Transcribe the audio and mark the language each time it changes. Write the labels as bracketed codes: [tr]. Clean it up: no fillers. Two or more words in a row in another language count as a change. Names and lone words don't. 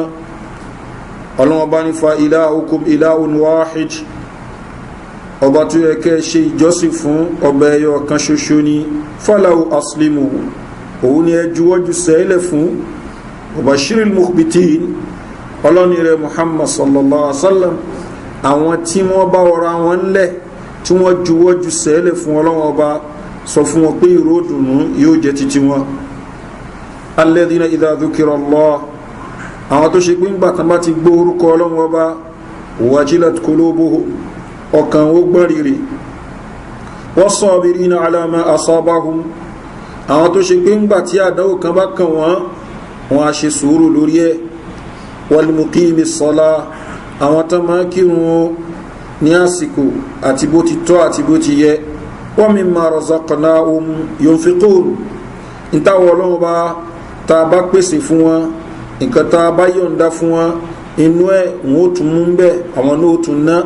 [yo] Ọlọ́hun Ọba ní [ar] فإلهكم إله واحد, [yo] ọba tó yẹ kẹ́ ṣe ìjọsìn fún ọba ẹyọ kan ṣoṣo ni. [ar] فله أسلموا, [yo] òun ni ẹ juwọ́jú sẹ́lẹ̀ fún. [ar] وبشر المخبتين, [yo] ọlọ́ni rẹ̀ Muhammad [ar] صلى الله عليه وسلم, [yo] àwọn tí wọ́n bá ọ̀rọ̀ wọn lẹ̀ tí wọ́n juwọ́jú sẹ́lẹ̀ fún Ọlọ́hun Ọba, sọ fún wọn pé ìró dùnú yóò jẹ́ títí wọn. [ar] الذين إذا ذكر الله, [yo] àwọn tó ṣe pé ńgbà tán bá ti gbọ́ orúkọ Ọlọ́hun Ọba, [ar] وجلت قلوبهم, [yo] ọkàn ó gbọ́n rírì. [ar] والصابرين على ما أصابهم, [yo] àwọn tó ṣe pé ńgbà tí àdánwò kan bá kàn wọ́n, wọ́n á ṣe sùúrù lórí ẹ̀. [ar] والمقيمي الصلاة, [yo] àwọn tán máa kírun ní àsìkò àti bó ti tọ́ àti bó ti yẹ. [ar] ومما رزقناهم ينفقون, [yo] ìtawọ̀ Ọlọ́hun Ọba tá a bá pèsè fún wọn, nǹkan tá a bá yọ̀ǹda fún wọn, inú ẹ̀ wọ́n ó tún mú bẹ́ẹ̀, àwọn náà ó tún ná.